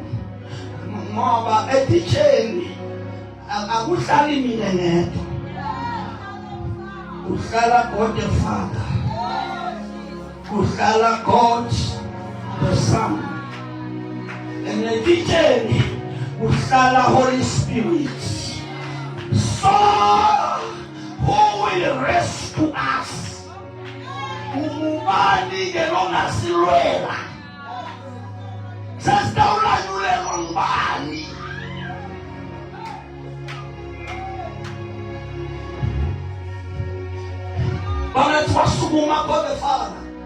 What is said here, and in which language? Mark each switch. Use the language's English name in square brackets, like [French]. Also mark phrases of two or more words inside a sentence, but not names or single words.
[Zulu] Ngoba e-teacheni akuhlali mina ngedwa. [English] Kuhlala God the Father. Kuhlala God the Son. And [Zulu] e-teacheni kuhlala [English] Holy Spirit. So who will rescue us? [Swati] Umubani ke longasilwela. Sasitawulanyulelwa ngubani? [Zulu] Babethi wasukuma [English] God the Father.